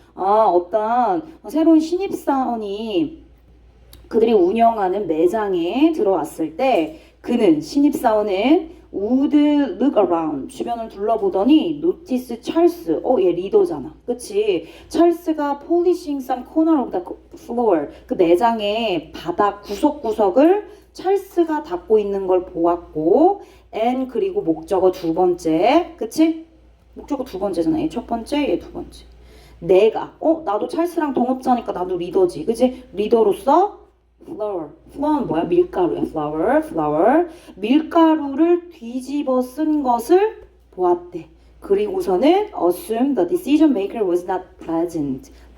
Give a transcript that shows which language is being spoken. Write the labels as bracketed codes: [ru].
[ko] 어떤 새로운 신입사원이 그들이 운영하는 매장에 들어왔을 때 신입사원은 [en] would look around. [ko] 주변을 둘러보더니 notice 찰스. 얘 리더잖아. 그치? [en] 찰스가 polishing some corner of the floor. [ko] 그 매장의 바닥 구석구석을 찰스가 닦고 있는 걸 보았고 and 그리고 목적어 두 번째. 그치? 목적어 두 번째잖아. 얘 첫 번째, 얘 두 번째. 내가 나도 찰스랑 동업자니까 나도 리더지. 그치? 리더로서 flour는 뭐야? 밀가루야. flour. 밀가루를 뒤집어 쓴 것을 보았대. 그리고서는 [en] assume the decision maker was not present.